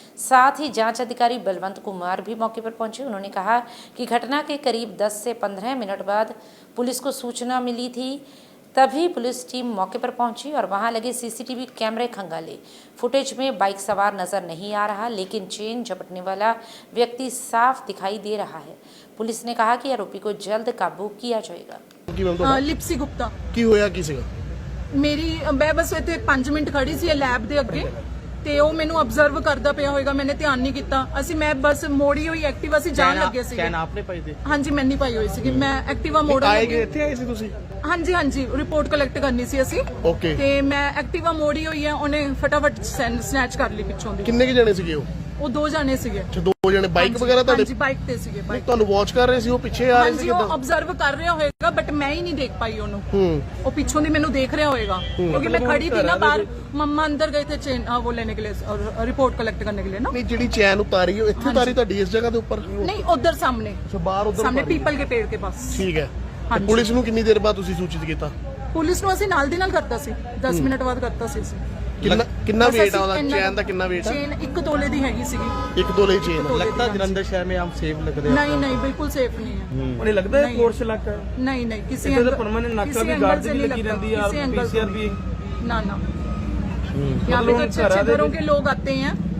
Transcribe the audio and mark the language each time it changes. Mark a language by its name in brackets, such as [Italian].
[Hindi] साथ ही जांच अधिकारी बलवंत कुमार भी मौके पर पहुंचे। उन्होंने कहा कि घटना के करीब 10 से 15 मिनट बाद पुलिस को सूचना मिली थी, तभी पुलिस टीम मौके पर पहुंची और वहां लगे सीसीटीवी कैमरे खंगाले। फुटेज में बाइक सवार नजर नहीं आ रहा, लेकिन चेन झपटने वाला व्यक्ति साफ दिखाई दे रहा है। पुलिस ने कहा कि आरोपी को जल्द काबू किया जाएगा। ਲਿਪਸੀ ਗੁਪਤਾ [Punjabi] ਕੀ ਹੋਇਆ ਕੀ ਸੀਗਾ? ਮੇਰੀ ਮੈਂ ਬਸ ਇੱਥੇ 5 ਮਿੰਟ ਖੜੀ ਸੀ ਲੈਬ ਦੇ ਅੱਗੇ ਤੇ ਉਹ ਮੈਨੂੰ ਅਬਜ਼ਰਵ ਕਰਦਾ ਪਿਆ ਹੋਏਗਾ, ਮੈਨੇ ਧਿਆਨ ਨਹੀਂ ਕੀਤਾ। ਮੈਂ ਬਸ ਮੋੜੀ ਹੋਈ ਐਕਟਿਵਾ ਸੀ, ਜਾਣ ਲੱਗੇ ਸੀ। ਕੈਨ ਆਪਨੇ ਪਾਈ ਦੇ? ਹਾਂਜੀ ਮੈਂ ਨਹੀਂ ਪਾਈ ਹੋਈ ਸੀ, ਮੈਂ ਐਕਟਿਵਾ ਮੋੜਨ ਲੱਗੀ। ਇੱਥੇ ਆਏ ਸੀ ਤੁਸੀਂ? ਹਾਂਜੀ ਰਿਪੋਰਟ ਕਲੈਕਟ ਕਰਨੀ ਸੀ ਅਸੀਂ। ਓਕੇ। ਤੇ ਮੈਂ ਐਕਟਿਵਾ ਮੋੜੀ ਹੋਈ ਹੈ, ਉਹਨੇ ਫਟਾਫਟ ਸਨੈਚ ਕਰ ਲਈ ਪਿੱਛੋਂ ਦੀ। ਕਿੰਨੇ ਜਣੇ ਸੀਗੇ ਉਹ? 2 ਜਾਣੇ ਸੀਗੇ। ਅੱਛਾ 2 ਜਣੇ ਬਾਈਕ ਵਗੈਰਾ ਤੁਹਾਡੇ? ਹਾਂਜੀ ਬਾਈਕ ਤੇ ਸੀਗੇ। ਬਾਈਕ ਤੁਹਾਨੂੰ ਵਾਚ ਕਰ ਰਹੇ ਸੀ, ਉਹ ਪਿੱਛੇ ਆ ਰਹੇ ਸੀ? ਹਾਂਜੀ ਉਹ ਅਬਜ਼ਰਵ ਕਰ ਰਿਹਾ ਹੋਏਗਾ, ਬਟ ਮੈਂ ਹੀ ਨਹੀਂ ਦੇਖ ਪਾਈ ਉਹਨੂੰ। ਉਹ ਪਿੱਛੋਂ ਦੀ ਮੈਨੂੰ ਦੇਖ ਰਿਹਾ ਹੋਏਗਾ, [Hindi] क्योंकि मैं खड़ी थी ना बाहर। मम्मा अंदर गए थे चेन वो लेने के लिए और रिपोर्ट कलेक्ट करने के लिए ना। [Punjabi] ਨਹੀਂ ਜਿਹੜੀ ਚੈਨ ਉਤਾਰੀ ਉਹ ਇੱਥੇ ਉਤਾਰੀ ਤੁਹਾਡੀ ਇਸ ਜਗ੍ਹਾ ਦੇ ਉੱਪਰ? [Hindi] नहीं उधर सामने। [Punjabi] ਅੱਛਾ ਬਾਹਰ ਉਧਰ [Hindi] सामने पीपल के पेड़ के पास। [Punjabi] ਠੀਕ ਹੈ। ਹਾਂਜੀ। ਪੁਲਿਸ ਨੂੰ ਕਿੰਨੀ ਦੇਰ ਬਾਅਦ ਤੁਸੀਂ ਸੂਚਿਤ ਕੀਤਾ? ਪੁਲਿਸ ਨੂੰ ਅਸੀਂ ਨਾਲ ਦੀ ਨਾਲ ਕਰਤਾ ਸੀ, 10 ਮਿੰਟ ਬਾਅਦ ਕਰਤਾ ਸੀ ਅਸੀਂ। ਕਿੰਨਾ weight ਆ ਉਹਦਾ? ਚੈਨ ਦਾ ਕਿੰਨਾ weight ਆ? चेन 1 ਤੋਲੇ ਦੀ ਹੈਗੀ ਸੀਗੀ। 1 ਤੋਲੇ ਦੀ ਚੇਨ? [Hindi] लगता जलंधर शहर में हम सेफ लग रहे हैं। नहीं बिल्कुल सेफ नहीं है। उन्हें लगता है कोर्स इलाका है? नहीं किसी इधर तो परमानेंट नाका भी गार्ड भी लगी रहती है और पीसीआर भी। ना यहाँ पे तो अच्छे घरों के लोग आते हैं।